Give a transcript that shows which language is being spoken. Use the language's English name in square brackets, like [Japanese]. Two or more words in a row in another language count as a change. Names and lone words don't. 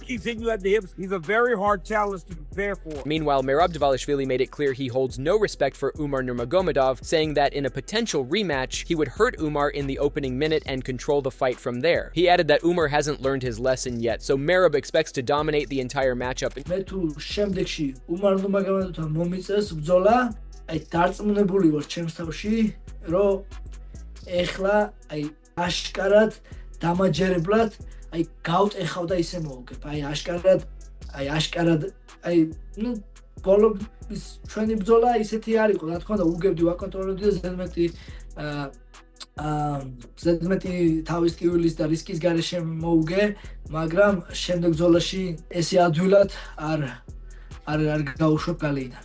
[English] Keeps hitting you at the hips. He's a very hard challenge to prepare for. Meanwhile, Merab Dvalishvili made it clear he holds no respect for Umar Nurmagomedov, saying that in a potential rematch, he would hurt Umar in the opening minute and control the fight from there. He added that Umar hasn't learned his lesson yet, so Merab expects to dominate the entire matchup. [Georgian] აი დარწმუნებული ვარ ჩემს თავში, რომ ეხლა აი აშკარად დამაჯერებლად აი გავტეხავ და ისე მოვგებ. აი აშკარად ბოლოს ჩვენი ბრძოლა ისეთი არ იყო, რა თქმა უნდა, უგებდი ვაკონტროლებდი და ზედმეტი თავის ტკივილის და რისკის გარეშე მოვუგე, მაგრამ შემდეგ ბრძოლაში ესე ადვილად არ გავუშვებ გალეიდან.